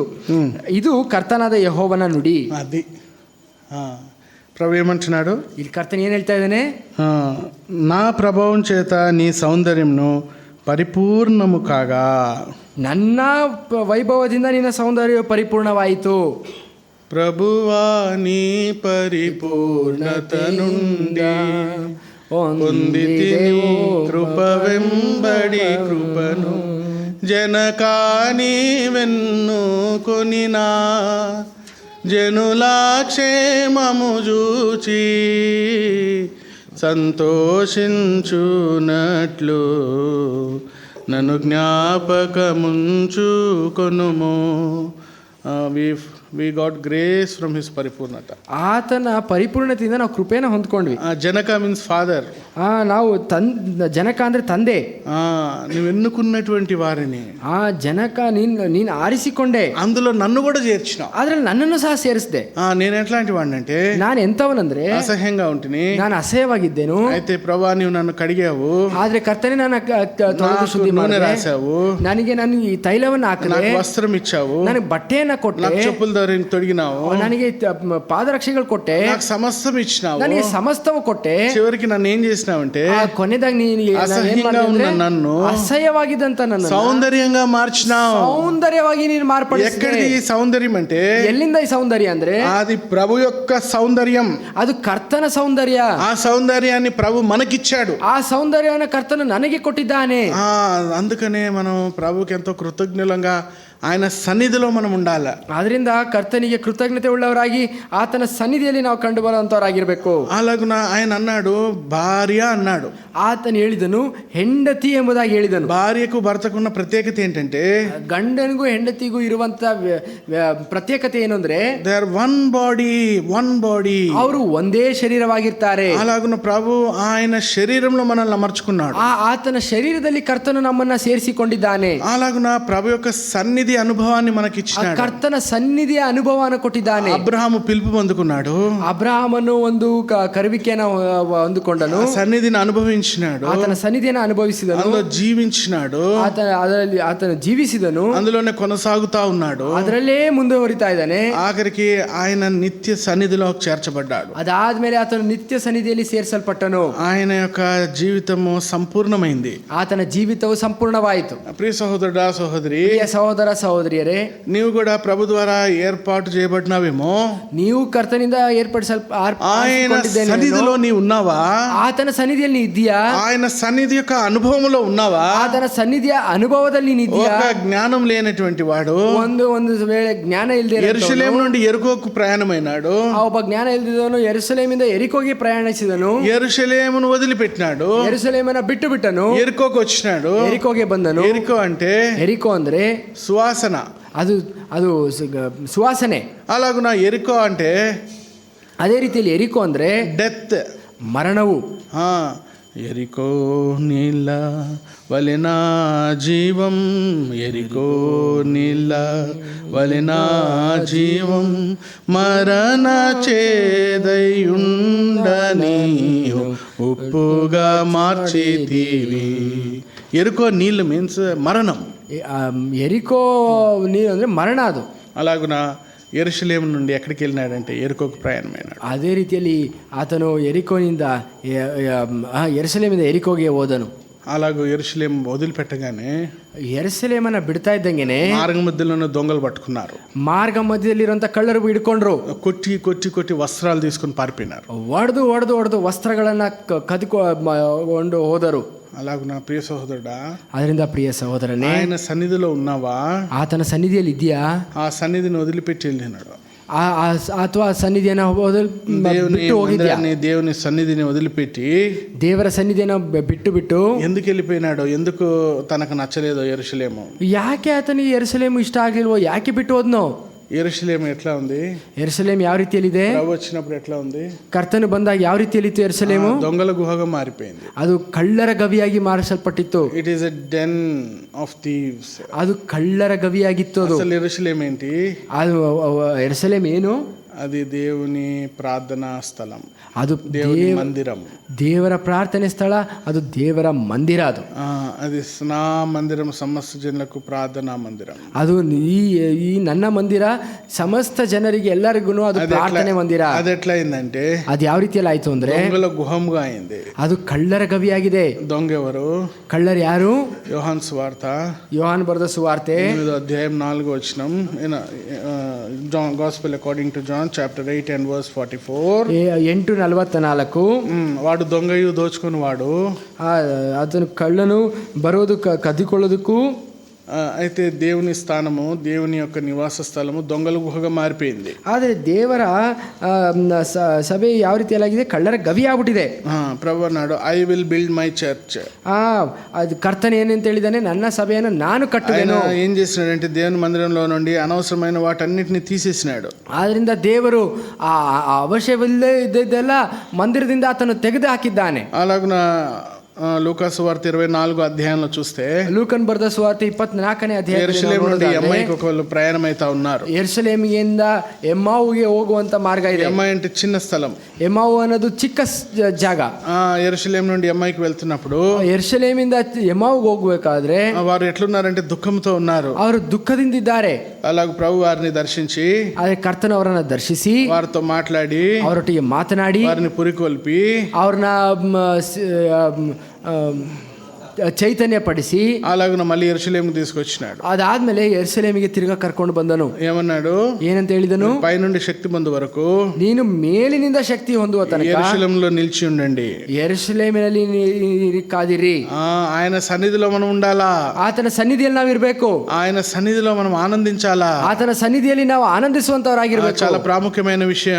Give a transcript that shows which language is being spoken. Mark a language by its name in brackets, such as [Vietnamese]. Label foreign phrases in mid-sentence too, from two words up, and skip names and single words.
[Kannada] ಇದು ಕರ್ತನಾದ ಯೆಹೋವನ ನುಡಿ. [Telugu] అది ప్రభు ఏమంటున్నాడు, [Kannada] ಇಲ್ಲಿ ಕರ್ತನ ಏನ್ ಹೇಳ್ತಾ ಇದ್ದಾನೆ, [Telugu] నా ప్రభావం చేత నీ సౌందర్యంను ಪರಿಪೂರ್ಣము ಕಾగా, [Kannada] ನನ್ನ ವೈಭವದಿಂದ ನಿನ್ನ ಸೌಂದರ್ಯ ಪರಿಪೂರ್ಣವಾಯಿತು. [Telugu] ప్రభువా నీ పరిపూర్ణత నుండి పొందితిని కృప వెంబడి కృపను, జనకాని వెన్ను కొనినా జనులా క్షేమము చూచి సంతోషించునట్లు నన్ను జ్ఞాపకముంచుకొనుము. [English] we got grace from his ಪರಿಪೂರ್ಣತ. [Kannada] ಆತನ ಪರಿಪೂರ್ಣತೆಯಿಂದ ನಾವು ಕೃಪೆನ ಹೊಂದ್ಕೊಂಡ್ವಿ. [English] ಜನಕ means father. [Kannada] ನಾವು ಜನಕ ಅಂದ್ರೆ ತಂದೆ. [Telugu] ನೀವು ఎన్నుకున్నటువంటి వారిని [Kannada] ಜನಕ ನೀನು ಆರಿಸಿಕೊಂಡೆ, [Telugu] అందులో నన్ను కూడా చేర్చినావు, [Kannada] ಅದ್ರಲ್ಲಿ ನನ್ನನ್ನು ಸಹ ಸೇರಿಸಿದೆ. [Telugu] నేను ఎట్లాంటి వాడినంటే, [Kannada] ನಾನು ಎಂತವನಂದ್ರೆ [Telugu] అసహ్యంగా ఉంటిని, [Kannada] ನಾನು ಅಸಹ್ಯವಾಗಿದ್ದೇನು. [Telugu] అయితే ప్రభా నీవు నన్ను కడిగావు, [Kannada] ಆದ್ರೆ ಕರ್ತನೆ ನನ್ನ ತೊಳೆದು ಶುದ್ಧಿ [Telugu] నూనె రాసావు, [Kannada] ನನಗೆ ಈ ತೈಲವನ್ನು ಹಾಕಿದೆ, [Telugu] వస్త్రం ఇచ్చావు, [Kannada] ನನಗೆ ಬಟ್ಟೆಯನ್ನ ಕೊಟ್ಟೆ, [Telugu] చెప్పులు సౌందర్యం తొడిగినావు, [Kannada] ನನಗೆ ಪಾದರಕ್ಷೆಗಳು ಕೊಟ್ಟೆ, [Telugu] నాకు సమస్తం ఇచ్చినావు, [Kannada] ನನಗೆ ಸಮಸ್ತವು ಕೊಟ್ಟೆ, [Telugu] చివరికి నన్ను ఏం చేసినావంటే [Kannada] ಕೊನೆದಾಗ ನೀನು [Telugu] అసహ్యంగా ఉన్న నన్ను [Kannada] ಅಸಹ್ಯವಾಗಿದ್ದಂತ ನನ್ನ [Telugu] సౌందర్యంగా మార్చినావు. [Kannada] ಸೌಂದರ್ಯವಾಗಿ ನೀನು ಮಾರ್ಪಡಿಸಿದೆ. [Telugu] ఎక్కడిది ఈ సౌందర్యం అంటే [Kannada] ಎಲ್ಲಿಂದ ಈ ಸೌಂದರ್ಯ ಅಂದ್ರೆ [Telugu] అది ప్రభు యొక్క సౌందర్యం. [Kannada] ಅದು ಕರ್ತನ ಸೌಂದರ್ಯ. [Telugu] ఆ సౌందర్యాన్ని ప్రభు మనకిచ్చాడు. [Kannada] ಆ ಸೌಂದರ್ಯವನ್ನು ಕರ್ತನು ನನಗೆ ಕೊಟ್ಟಿದ್ದಾನೆ. [Telugu] అందుకనే మనం ప్రభుకి ఎంతో కృతజ్ఞులంగా ఆయన సన్నిధిలో మనం ఉండాలి. [Kannada] ಆದ್ರಿಂದ ಕರ್ತನಿಗೆ ಕೃತಜ್ಞತೆ ಉಳ್ಳವರಾಗಿ ಆತನ ಸನ್ನಿಧಿಯಲ್ಲಿ ನಾವು ಕಂಡು ಬರುವಂತವರಾಗಿರ್ಬೇಕು. [Telugu] అలాగున ఆయన అన్నాడు భార్య అన్నాడు. [Kannada] ಆತನು ಹೇಳಿದನು ಹೆಂಡತಿ ಎಂಬುದಾಗಿ ಹೇಳಿದನು. [Telugu] భార్యకు భర్తకున్న ప్రత్యేకత ఏంటంటే [Kannada] ಗಂಡನಿಗೂ ಹೆಂಡತಿಗೂ ಇರುವಂತ ಪ್ರತ್ಯೇಕತೆ ಏನು ಅಂದ್ರೆ [English] they are one body. [Kannada] ಅವರು ಒಂದೇ ಶರೀರವಾಗಿರ್ತಾರೆ. [Telugu] అలాగున ప్రభు ఆయన శరీరంలో మనల్ని అమర్చుకున్నాడు. [Kannada] ಆತನ ಶರೀರದಲ್ಲಿ ಕರ್ತನು ನಮ್ಮನ್ನ ಸೇರಿಸಿಕೊಂಡಿದ್ದಾನೆ. [Telugu] అలాగున ప్రభు యొక్క సన్నిధి అనుభవాన్ని మనకి ఇచ్చినాడు. [Kannada] ಕರ್ತನ ಸನ್ನಿಧಿಯ ಅನುಭವವನ್ನು ಕೊಟ್ಟಿದ್ದಾನೆ. [Telugu] అబ్రహాము పిలుపు పొందుకున్నాడు. [Kannada] ಅಬ್ರಹಾಮನು ಒಂದು ಕರುವಿಕೆಯನ್ನು ಹೊಂದಿಕೊಂಡನು. [Telugu] సన్నిధిని అనుభవించినాడు. [Kannada] ಆತನ ಸನ್ನಿಧಿಯನ್ನು ಅನುಭವಿಸಿದನು. [Telugu] అందులో జీవించినాడు. [Kannada] ಆತನ ಜೀವಿಸಿದನು. [Telugu] అందులోనే కొనసాగుతా ఉన్నాడు. [Kannada] ಅದರಲ್ಲೇ ಮುಂದುವರಿತಾ ಇದ್ದಾನೆ. [Telugu] ఆఖరికి ఆయన నిత్య సన్నిధిలో చేర్చబడ్డాడు. [Kannada] ಅದಾದ್ಮೇಲೆ ಆತನು ನಿತ್ಯ ಸನ್ನಿಧಿಯಲ್ಲಿ ಸೇರಿಸಲ್ಪಟ್ಟನು. [Telugu] ఆయన యొక్క జీవితము సంపూర్ణమైంది. [Kannada] ಆತನ ಜೀವಿತವು ಸಂಪೂರ್ಣವಾಯಿತು. [Telugu] ప్రియ సహోదరుడా సహోదరి, [Kannada] ಸಹೋದರ ಸಹೋದರಿಯರೇ, [Telugu] నీవు కూడా ప్రభు ద్వారా ఏర్పాటు చేయబడినావేమో. [Kannada] ನೀವು ಕರ್ತನಿಂದ [Telugu] ఆయన సన్నిధిలో నీవు ఉన్నావా? [Kannada] ಆತನ ಸನ್ನಿಧಿಯಲ್ಲಿ ನೀ ಇದ್ದೀಯಾ? [Telugu] ఆయన సన్నిధి యొక్క అనుభవంలో ఉన్నావా? [Kannada] ಆತನ ಸನ್ನಿಧಿಯ ಅನುಭವದಲ್ಲಿ ನೀ ಇದ್ದೀಯಾ? [Telugu] ఒక జ్ఞానం లేనటువంటి వాడు [Kannada] ಒಂದು ವೇಳೆ ಜ್ಞಾನ ಇಲ್ಲದೆ [Telugu] ಯೆರೂಸಲೇಮ್ నుండి యెరికోకు ప్రయాణమైనాడు. [Kannada] ಒಬ್ಬ ಜ್ಞಾನ ಇಲ್ಲದವನು ಯೆರೂಸಲೇಮಿಂದ ಯೆರಿಕೋಗೆ ಪ್ರಯಾಣಿಸಿದನು. [Telugu] యెరూసలేమును వదిలిపెట్టినాడు. [Kannada] ಯೆರೂಸಲೇಮನ್ನ ಬಿಟ್ಟು ಬಿಟ್ಟನು. [Telugu] యెరికోకు వచ్చినాడు. [Kannada] ಯೆರಿಕೋಗೆ ಬಂದನು. [Telugu] యెరికో అంటే [Kannada] ಯೆರಿಕೋ ಅಂದ್ರೆ [Telugu] సువాసన. [Kannada] ಅದು ಸುವಾಸನೆ. [Telugu] అలాగున యెరికో అంటే [Kannada] ಅದೇ ರೀತಿಯಲ್ಲಿ ಯೆರಿಕೋ ಅಂದ್ರೆ [Telugu] డెత్, [Kannada] ಮರಣವು. [Telugu] ఎరికో నీళ్ళ వలెనా జీవం, ఎరికో నీళ్ళ వలెనా జీవం, మరణ చేదయుండని ఉప్పుగా మార్చితివి. ఎరుకో నీళ్ళు మీన్స్ మరణం. [Kannada] ಯೆರಿಕೋ ನೀರು ಅಂದ್ರೆ ಮರಣ. ಅದು [Telugu] అలాగున యెరూషలేము నుండి ఎక్కడికి వెళ్ళినాడంటే యెరికోకు ప్రయాణమైనాడు. [Kannada] ಅದೇ ರೀತಿಯಲ್ಲಿ ಆತನು ಯೆರಿಕೋನಿಂದ ಯೆರೂಸಲೇಮಿಂದ ಯೆರಿಕೋಗೆ ಹೋದನು. [Telugu] అలాగూ యెరూషలేం వదిలిపెట్టగానే [Kannada] ಯೆರೂಸಲೇಮನ್ನ ಬಿಡ್ತಾ ಇದ್ದಂಗೆನೆ [Telugu] మార్గ మధ్యలోనే దొంగలు పట్టుకున్నారు. [Kannada] ಮಾರ್ಗ ಮಧ್ಯದಲ್ಲಿರುವಂತ ಕಳ್ಳರು ಹಿಡ್ಕೊಂಡ್ರು. [Telugu] కొట్టి కొట్టి కొట్టి వస్త్రాలు తీసుకుని పారిపోయినారు. [Kannada] ಹೊಡೆದು ವಸ್ತ್ರಗಳನ್ನ ಕದಿಕೊಂಡು ಹೋದರು. [Telugu] అలాగున ప్రియ సహోదరుడా, [Kannada] ಅದರಿಂದ ಪ್ರಿಯ ಸಹೋದರನೇ, [Telugu] ఆయన సన్నిధిలో ఉన్నావా? [Kannada] ಆತನ ಸನ್ನಿಧಿಯಲ್ಲಿ ಇದೆಯಾ? [Telugu] ఆ సన్నిధిని వదిలిపెట్టి వెళ్ళినాడు. [Kannada] ಅಥವಾ ಸನ್ನಿಧಿಯನ್ನು ಬಿಟ್ಟು ಹೋಗಿದ್ಯಾ? [Telugu] దేవుని సన్నిధిని వదిలిపెట్టి [Kannada] ದೇವರ ಸನ್ನಿಧಿಯನ್ನು ಬಿಟ್ಟು [Telugu] ఎందుకు వెళ్ళిపోయినాడో, ఎందుకు తనకు నచ్చలేదో యెరూషలేము? [Kannada] ಯಾಕೆ ಆತನಿಗೆ ಯೆರೂಸಲೇಮ್ ಇಷ್ಟ ಆಗ್ಲಿಲ್ವೋ? ಯಾಕೆ ಬಿಟ್ಟು ಹೋದ್ನೋ? [Telugu] యెరూషలేము ఎట్లా ఉంది? [Kannada] ಯೆರೂಸಲೇಮ್ ಯಾವ ರೀತಿಯಲ್ಲಿದೆ? [Telugu] ప్రభు వచ్చినప్పుడు ఎట్లా ఉంది? [Kannada] ಕರ್ತನು ಬಂದಾಗ ಯಾವ ರೀತಿಯಲ್ಲಿತ್ತು ಯೆರೂಸಲೇಮು? [Telugu] దొంగల గుహగా మారిపోయింది. [Kannada] ಅದು ಕಳ್ಳರ ಗವಿಯಾಗಿ ಮಾರಿಸಲ್ಪಟ್ಟಿತ್ತು. [English] it is a den of thieves. [Kannada] ಅದು ಕಳ್ಳರ ಗವಿಯಾಗಿತ್ತು. ಅದು [Telugu] అసలు యెరూషలేము ఏంటి? [Kannada] ಅದು ಯೆರೂಸಲೇಮ್ ಏನು? [Telugu] అది దేవుని ప్రార్థనా స్థలం, [Kannada] ಅದು [Telugu] దేవుని మందిరం, [Kannada] ದೇವರ ಪ್ರಾರ್ಥನೆ ಸ್ಥಳ, ಅದು ದೇವರ ಮಂದಿರ. [Telugu] అది నా మందిరం, సమస్త జనులకు ప్రార్థనా మందిరం. [Kannada] ಅದು ಈ ನನ್ನ ಮಂದಿರ ಸಮಸ್ತ ಜನರಿಗೆ ಎಲ್ಲರಿಗೂ ಅದು ಪ್ರಾರ್ಥನೆ ಮಂದಿರ. [Telugu] అది ఎట్లా అయిందంటే [Kannada] ಅದು ಯಾವ ರೀತಿಯಲ್ಲಿ ಆಯ್ತು ಅಂದ್ರೆ [Telugu] దొంగల గుహంగా అయింది. [Kannada] ಅದು ಕಳ್ಳರ ಗವಿಯಾಗಿದೆ. [Telugu] దొంగ ఎవరు? [Kannada] ಕಳ್ಳರು ಯಾರು? [Telugu] యోహాను సువార్త [Kannada] ಯೋಹಾನ್ ಬರೆದ ಸುವಾರ್ತೆ [Telugu] 8వ అధ్యాయం 4వ వచనం. [English] gospel according to John chapter 8 and verse 44. 8:44. [Telugu] వాడు దొంగయు దోచుకుని వాడు, అతను కళ్ళను బరోదు కద్దిಕೊಳ್ಳೋದಕ್ಕೂ. అయితే దేవుని స్థానము, దేవుని యొక్క నివాస స్థలము దొంగల గుహగా మారిపోయింది. [Kannada] ಆದರೆ ದೇವರ ಸಭೆ ಯಾವ ರೀತಿಯಲ್ಲಾಗಿದೆ? ಕಳ್ಳರ ಗವಿ ಆಗ್ಬಿಟ್ಟಿದೆ. [Telugu] ప్రభు అన్నాడు, [English] I will build my church. [Kannada] ಅದು ಕರ್ತನ ಏನಂತ ಹೇಳಿದಾನೆ? ನನ್ನ ಸಭೆಯನ್ನು ನಾನು ಕಟ್ಟುವೆನು. [Telugu] ఏం చేసినాడంటే దేవుని మందిరంలో నుండి అనవసరమైన వాటన్నిటిని తీసేసినాడు. [Kannada] ಆದ್ರಿಂದ ದೇವರು ಅವಶ್ಯವಿಲ್ಲದೆ ಇದ್ದೆಲ್ಲ ಮಂದಿರದಿಂದ ಆತನು ತೆಗೆದು ಹಾಕಿದ್ದಾನೆ. [Telugu] అలాగున లూకాసు వార్త 24 అధ్యాయంలో చూస్తే [Kannada] ಲೂಕನ್ ಬರೆದ ಸುವಾರ್ತೆ 24ನೇ [Telugu] ಯೆರೂಸಲೇಮ್ నుండి [Kannada] ಅಧ್ಯಾಯ [Telugu] ಎಮ್ಮೈకి ఒకళ్ళు ప్రయాణమైతా ఉన్నారు. [Kannada] ಯೆರೂಸಲೇಮಿನಿಂದ ಎಮ್ಮಾವುಗೆ ಹೋಗುವಂತ ಮಾರ್ಗ ಇದೆ. [Telugu] ఎమ్మై అంటే చిన్న స్థలం. [Kannada] ಎಮ್ಮಾವು ಅನ್ನೋದು ಚಿಕ್ಕ ಜಾಗ. [Telugu] యెరూసలేం నుండి ఎమ్మైకి వెళ్తున్నప్పుడు [Kannada] ಯೆರೂಸಲೇಮಿಂದ ಎಮ್ಮಾವುಗೆ ಹೋಗ್ಬೇಕಾದ್ರೆ [Telugu] వారు ఎట్లున్నారంటే దుఃఖంతో ఉన్నారు. [Kannada] ಅವರು ದುಃಖದಿಂದಿದ್ದಾರೆ. [Telugu] అలాగ ప్రభు వారిని దర్శించి [Kannada] ಆದ್ರೆ ಕರ್ತನ ಅವರನ್ನ ದರ್ಶಿಸಿ [Telugu] వారితో మాట్లాడి [Kannada] ಅವರೊಟ್ಟಿಗೆ ಮಾತನಾಡಿ [Telugu] వారిని పురికొల్పి [Kannada] ಅವ್ರನ್ನ ಚೈತನ್ಯ ಪಡಿಸಿ [Telugu] అలాగ మళ్ళీ యెరూషలేముకు తీసుకొచ్చినాడు. [Kannada] ಅದಾದ್ಮೇಲೆ ಯೆರೂಸಲೇಮಿಗೆ ತಿರುಗಾ ಕರ್ಕೊಂಡು ಬಂದನು. [Telugu] ఏమన్నాడు? [Kannada] ಏನಂತ ಹೇಳಿದನು? [Telugu] పైనుండి శక్తి పొందు వరకు [Kannada] ನೀನು ಮೇಲಿನಿಂದ ಶಕ್ತಿ ಹೊಂದುವ ತನಕ [Telugu] యెరూషలేములో నిలిచి ఉండండి. [Kannada] ಯೆರೂಸಲೇಮಿನಲ್ಲಿ ಕಾದಿರಿ. [Telugu] ఆయన సన్నిధిలో మనం ఉండాలా. [Kannada] ಆತನ ಸನ್ನಿಧಿಯಲ್ಲಿ ನಾವಿರ್ಬೇಕು. [Telugu] ఆయన సన్నిధిలో మనం ఆనందించాలా. [Kannada] ಆತನ ಸನ್ನಿಧಿಯಲ್ಲಿ ನಾವು ಆನಂದಿಸುವಂತವರಾಗಿರ್ಬೇಕು. [Telugu] చాలా ప్రాముఖ్యమైన విషయం.